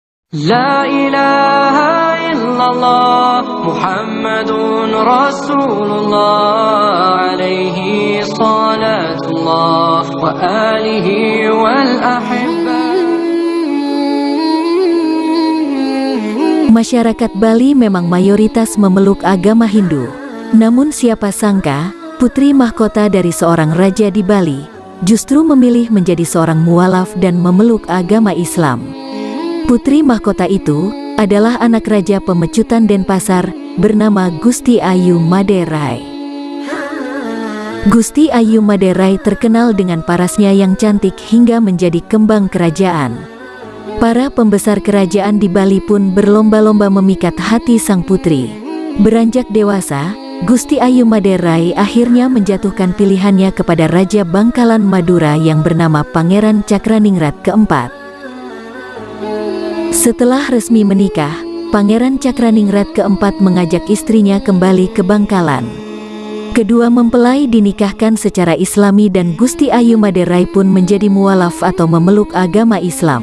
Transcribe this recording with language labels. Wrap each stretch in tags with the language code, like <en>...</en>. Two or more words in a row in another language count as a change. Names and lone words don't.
<ar>لا إله إلا الله محمد رسول الله عليه صلاة الله وآله والأحبة.</ar> <id>Masyarakat Bali memang mayoritas memeluk agama Hindu. Namun siapa sangka, putri mahkota dari seorang raja di Bali justru memilih menjadi seorang mualaf dan memeluk agama Islam. Putri mahkota itu adalah anak Raja Pemecutan Denpasar bernama Gusti Ayu Maderai. Gusti Ayu Maderai terkenal dengan parasnya yang cantik hingga menjadi kembang kerajaan. Para pembesar kerajaan di Bali pun berlomba-lomba memikat hati sang putri. Beranjak dewasa, Gusti Ayu Maderai akhirnya menjatuhkan pilihannya kepada Raja Bangkalan Madura yang bernama Pangeran Cakraningrat keempat. Setelah resmi menikah, Pangeran Cakraningrat keempat mengajak istrinya kembali ke Bangkalan. Kedua mempelai dinikahkan secara Islami dan Gusti Ayu Maderai pun menjadi mualaf atau memeluk agama Islam.</id>